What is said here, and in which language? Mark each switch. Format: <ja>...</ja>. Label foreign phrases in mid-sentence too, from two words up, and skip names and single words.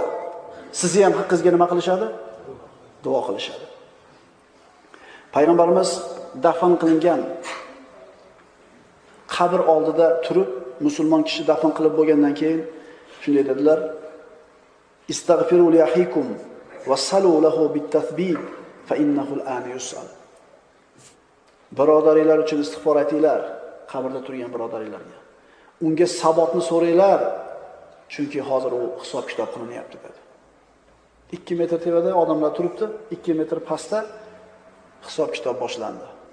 <uz>Sizni ham haqqingizga nima qilishadi? Duo qilishadi. Payg'ambarimiz dafn qilingan qabr oldida turib, musulmon kishi dafn qilib bo'lgandan keyin shunday dedilar:</uz> <ar>"استغفروا لأخيكم وسلوا له بالتثبيت فإنه الآن يسأل."</ar> <uz>Birodaringlar uchun istig'for aytinglar, qabrda turgan birodaringlarga. Unga sabotni so'ranglar, chunki hozir u hisob kitob qilinyapti dedi. 2 metr tevada odamlar turibdi, 2 metr pastda hisob kitob boshlandi.</uz>